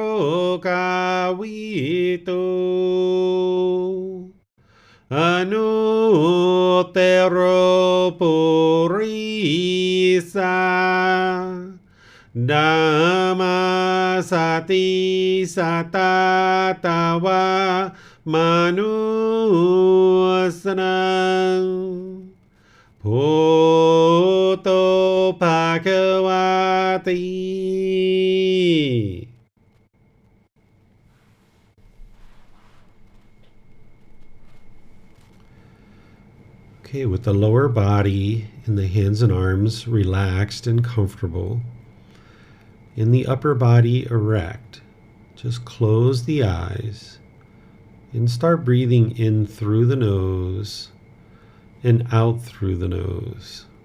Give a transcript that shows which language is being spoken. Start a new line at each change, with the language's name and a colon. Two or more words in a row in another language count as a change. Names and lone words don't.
Pali: rokavito Anuttero Purisa Dhamma Sati Satatawa Manusanang Bhoto Bhagavati.
English: Okay, with the lower body and the hands and arms relaxed and comfortable, and the upper body erect, just close the eyes and start breathing in through the nose and out through the nose.